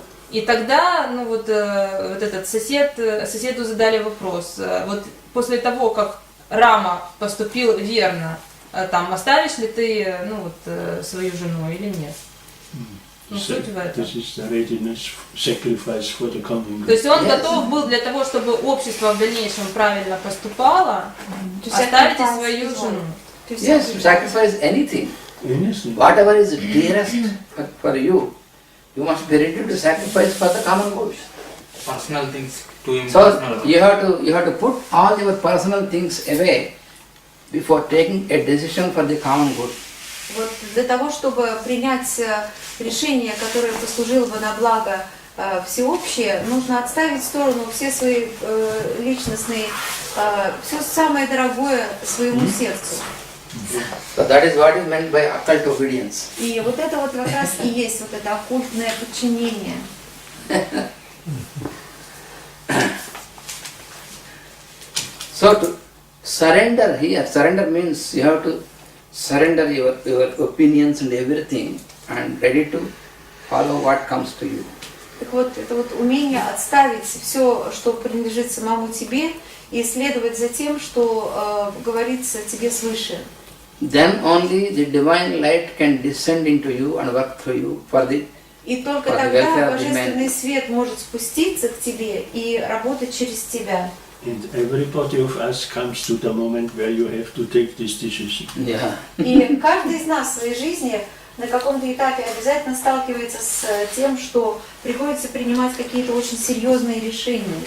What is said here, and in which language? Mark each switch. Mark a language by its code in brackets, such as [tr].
[ru] И тогда, ну вот этот соседу задали вопрос, вот после того, как Рама поступил верно, там оставишь ли ты, ну вот, свою жену или нет? Ну, суть в этом. То есть он готов был для того, чтобы общество в дальнейшем правильно поступало, оставить свою жену. [en] Yes, sacrifice anything. Whatever is dearest for you, you must be ready to sacrifice for the common good. Personal things to him. So you have to put all your personal things away before taking a decision for the common good. [ru] Вот для того, чтобы принять решение, которое послужило бы на благо всеобщее, нужно отставить в сторону все свои личностные, все самое дорогое своему сердцу. [en] So that is what is meant by occult obedience. [ru] И вот это вот как раз и есть вот это оккультное подчинение. [en] So to surrender here, surrender means you have to surrender your opinions and everything and ready to follow what comes to you. [ru] Так вот, это вот умение отставить все, что принадлежит самому тебе, и следовать за тем, что говорится тебе свыше. [en] Then only the divine light can descend into you and work through you for the. [ru] И только тогда божественный свет может спуститься к тебе и работать через тебя. [en] And everybody of us comes to the moment where you have to take this decision. Yeah. [ru] И каждый из нас в своей жизни на каком-то этапе обязательно сталкивается с тем, что приходится принимать какие-то очень серьезные решения.